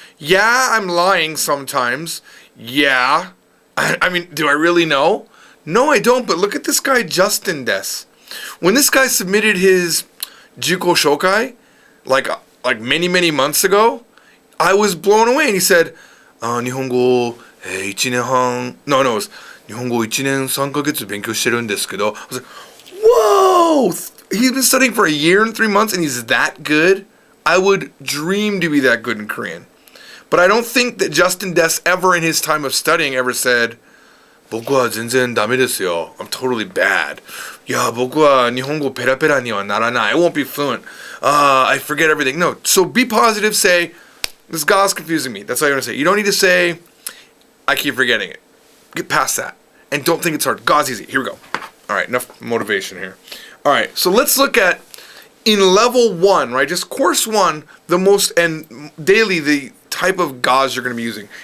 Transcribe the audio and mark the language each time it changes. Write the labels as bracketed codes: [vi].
[en] Yeah, I'm lying sometimes. Yeah. I mean, do I really know? No, I don't. But look at this guy, Justin Des. When this guy submitted his Juko Shokai, like many, many months ago, I was blown away. And he said, [ja] 日本語1年半, [en] no, it was [ja] 日本語1年3ヶ月勉強してるんですけど. [en] I was like, whoa! He's been studying for a year and 3 months and he's that good? I would dream to be that good in Korean. But I don't think that Justin Des ever in his time of studying ever said, [ja] 僕は全然ダメですよ. [en] I'm totally bad. [ja] いや、僕は日本語ペラペラにはならない. [en] I won't be fluent. I forget everything. No, so be positive. Say, this Ga's confusing me. That's all you're going to say. You don't need to say, I keep forgetting it. Get past that. And don't think it's hard. Ga's easy. Here we go. All right, enough motivation here. All right, so let's look at, in level 1, right, just course 1, the most, and daily, the type of Ga's you're going to be using.